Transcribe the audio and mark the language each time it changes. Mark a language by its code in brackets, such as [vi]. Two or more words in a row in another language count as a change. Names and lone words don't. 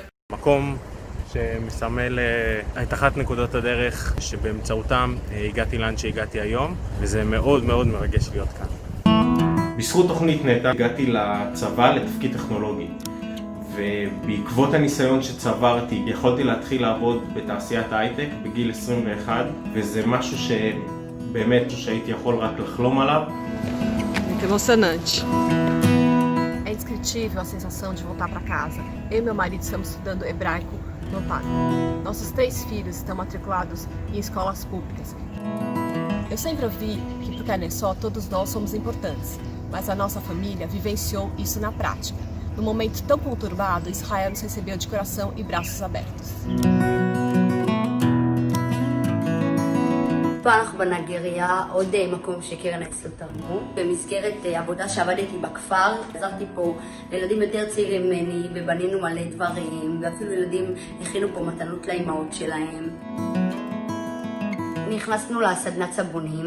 [he] מקום שמסמל את אחת נקודות הדרך שבאמצעותם הגעתי לאן שהגעתי היום, וזה מאוד מאוד מרגש להיות כאן. בזכות תוכנית נטע הגעתי לצבא לתפקיד טכנולוגי. ובעקבות הניסיון שצברתי יכולתי להתחיל לעבוד בתעשיית הייטק בגיל 21, וזה משהו שבאמת שהייתי יכול רק לחלום עליו. [pt] Muito emocionante. É indescritível a sensação de voltar para casa. Eu e meu marido estamos estudando hebraico no PAC. Nossos 3 filhos estão matriculados em escolas públicas. Eu sempre ouvi que pro Keren Hayesod todos nós somos importantes, mas a nossa família vivenciou isso na prática. Num momento tão conturbado, Israel nos recebeu de coração e braços abertos. [he] פלח בנגריה, עוד מקום שקרן הייסוד תרמו. במסגרת עבודה שעבדתי בכפר, עזרתי פה לילדים יותר צעירים ממני, ובנינו מלא דברים, ואפילו ילדים הכינו פה מתנות לאימהות שלהם. נכנסנו לסדנת סבונים.